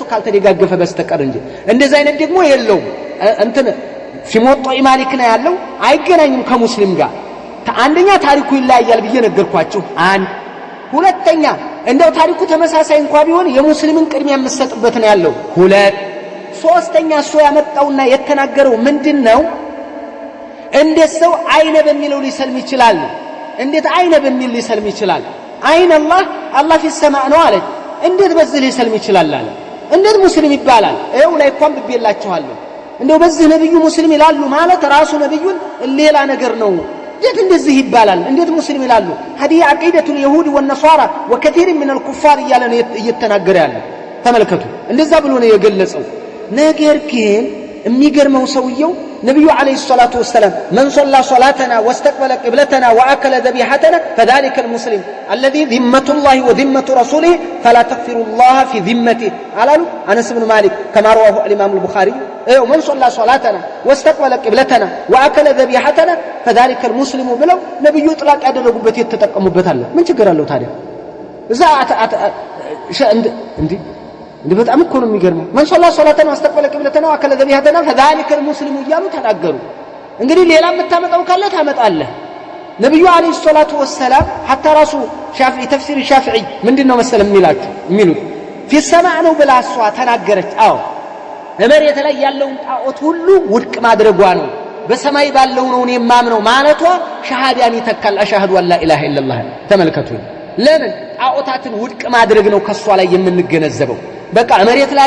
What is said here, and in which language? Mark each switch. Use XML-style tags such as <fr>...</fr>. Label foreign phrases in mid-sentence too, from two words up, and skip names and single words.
<am>ካልተደጋገፈ በስተቀር እንጂ እንደዛ አይነት ደግሞ የለው እንትን ሲሞጦ ማሊክ ነው ያለው አይገናኝም ከሙስሊም ጋር አንደኛ ታሪኩ ይለያያል ብዬ ነገርኳችሁ አንድ ሁለተኛ እንደው ታሪኩ ተመሳሳይ እንኳን ቢሆን የሙስሊምን ቅድሚያ የምሰጥበት ነው ያለው ሁለት ሶስተኛ እሱ ያመጣውና የተናገረው ምንድነው እንዴት ሰው አይነ በሚለው ሊሰልም ይችላል እንዴት አይነ በሚል ሊሰልም ይችላል አይነ አላህ</am> <ar>في السماء</ar> <am>ነው አለ እንዴት በዚህ ሊሰልም ይችላል አለ እንዴት ሙስሊም ይባላል ይኸው ላይ እንኳን ብቤላችኋለሁ እንደው በዚህ ነብዩ ሙስሊም ይላሉ ማለት ራሱ ነብዩን ሌላ ነገር ነው እንዴት እንደዚህ ይባላል እንዴት ሙስሊም ይላሉ</am> <ar>هذه عقيده اليهود والنصارى وكثير من الكفار</ar> <am>እያለ ነው እየተናገረ ያለው ተመልከቱ እንደዛ ብሎ ነው የገለጸው ነገር ግን የሚገርመው ሰውየው ነብዩ</am> <ar>عليه الصلاة والسلام من صلى صلاتنا واستقبل قبلتنا واكل ذبيحتنا فذلك المسلم الذي ذمه الله وذمه رسوله فلا تغفر الله في ذمته قالوا انس بن مالك كما رواه الامام البخاري من صلى صلاتنا واستقبل قبلتنا واكل ذبيحتنا فذلك المسلم بلو نبي اطلاق</ar> <am>ያደረጉበት የተጠቀሙበት አለ ምን ችግር አለው ታዲያ እዛ እንዴ በጣም እኮ ነው የሚገርመው</am> <ar>من صلى صلاتنا واستقبل قبلتنا واكل ذبيحتنا فذلك المسلم</ar> <am>እያሉ ተናገሩ እንግዲህ ሌላ መታመጣው ካለ ታመጣለህ ነብዩ</am> <ar>عليه الصلاة والسلام</ar> <am>حتى ራሱ ሻፊዒ ተፍሲር ሻፊዒ ምንድነው መሰለ የሚሉት</am> <ar>في السماء</ar> <am>ነው ብላ እሷ ተናገረች አዎ መሬት ላይ ያለውን ጣዖት ሁሉ ውድቅ ማድረጓ ነው በሰማይ ባለው ነው እኔ ማምነው ማለቷ ሸሃዳን ይተካል</am> <ar>أشهد أن لا إله إلا الله</ar> <am>ተመልከቱ ለምን ጣዖታትን ውድቅ ማድረግ ነው ከሷ ላይ የምንገነዘበው በቃ መሬት ላይ</am>